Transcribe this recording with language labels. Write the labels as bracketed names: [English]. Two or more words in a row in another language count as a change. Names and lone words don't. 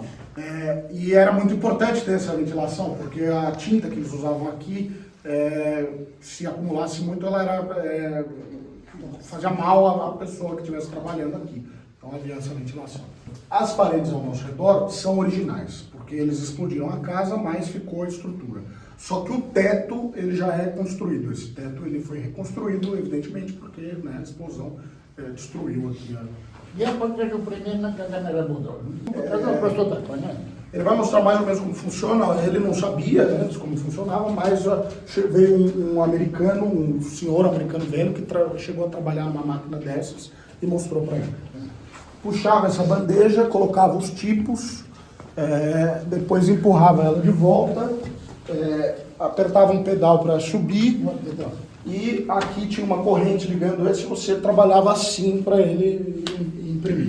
[Portuguese] E era muito importante ter essa ventilação, porque a tinta que eles usavam aqui, se acumulasse muito, ela fazia mal à pessoa que estivesse trabalhando aqui. Então havia essa ventilação. As paredes ao nosso redor são originais, porque eles explodiram a casa, mas ficou a estrutura. Só que o teto ele já é construído. Esse teto ele foi reconstruído, evidentemente, porque, né, a explosão destruiu aqui [Russian] Я покажу примерно, как она работала. Это просто так, понятно? [Portuguese] Ele vai mostrar mais ou menos como funciona. Ele não sabia antes como funcionava, mas veio um americano, um senhor americano velho que chegou a trabalhar numa máquina dessas e mostrou para ele. Puxava essa bandeja, colocava os tipos, depois empurrava ela de volta, apertava um pedal para subir e aqui tinha uma corrente ligando esse, você trabalhava assim para ele imprimir.